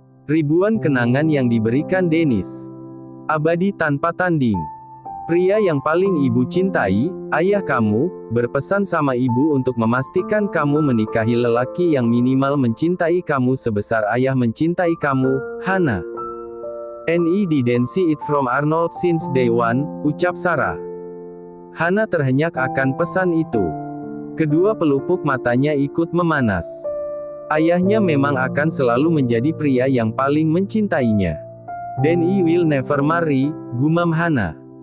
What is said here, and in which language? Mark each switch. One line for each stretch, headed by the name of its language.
Indonesian: Ribuan kenangan yang diberikan Dennis. Abadi tanpa tanding. Pria yang paling ibu cintai, ayah kamu, berpesan sama ibu untuk memastikan kamu menikahi lelaki yang minimal mencintai kamu sebesar ayah mencintai kamu, Hana.
English: "And I didn't see it from Arnold since day one,"
Indonesian: ucap Sarah. Hana terhenyak akan pesan itu. Kedua pelupuk matanya ikut memanas. Ayahnya memang akan selalu menjadi pria yang paling mencintainya.
English: "Then I will never marry,"
Indonesian: gumam Hana.